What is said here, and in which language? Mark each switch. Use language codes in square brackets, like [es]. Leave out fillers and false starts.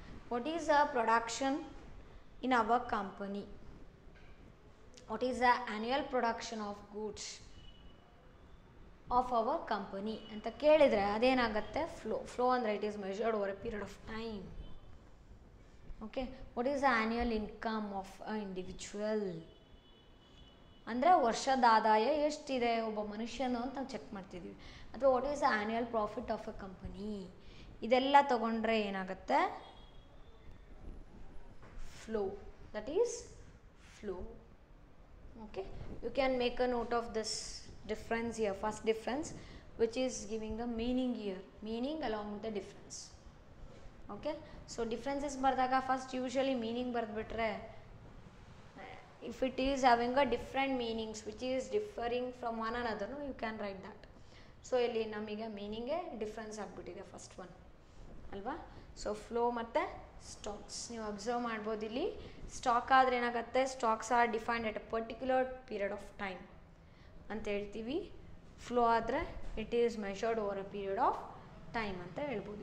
[en] What is the production in our company? What is the annual production of goods of our company [kn] ಅಂತ ಕೇಳಿದರೆ ಅದೇನಾಗುತ್ತೆ, flow ಅಂದರೆ [en] It is measured over a period of time. Okay, what is the annual income of a individual [kn] ಅಂದರೆ ವರ್ಷದ ಆದಾಯ ಎಷ್ಟಿದೆ ಒಬ್ಬ ಮನುಷ್ಯನು ಅಂತ ನಾವು ಚೆಕ್ ಮಾಡ್ತಿದ್ದೀವಿ. ಅಥವಾ [en] what is the annual profit of a company, [kn] ಇದೆಲ್ಲ ತೊಗೊಂಡ್ರೆ ಏನಾಗುತ್ತೆ, [en] Flow. That is flow. Okay, you can make a note of this difference here, first difference which is giving the meaning here, meaning along with the difference. Okay, so differences [kn] bardaga [en] first usually meaning [kn] bardbitre, [en] if it is having a different meanings which is differing from one another, no, you can write that. [kn] So ಇಲ್ಲಿ ನಮಗೆ ಮೀನಿಂಗೇ difference ಆಗಿಬಿಟ್ಟಿದೆ first one ಅಲ್ವಾ. So flow ಮತ್ತು stocks ನೀವು observe ಮಾಡ್ಬೋದು. ಇಲ್ಲಿ stock ಆದರೆ ಏನಾಗುತ್ತೆ, [en] stocks are defined at a particular period of time [kn] ಅಂತ ಹೇಳ್ತೀವಿ. [en] flow ಆದರೆ it is measured over a period of time [kn] ಅಂತ ಹೇಳ್ಬೋದು.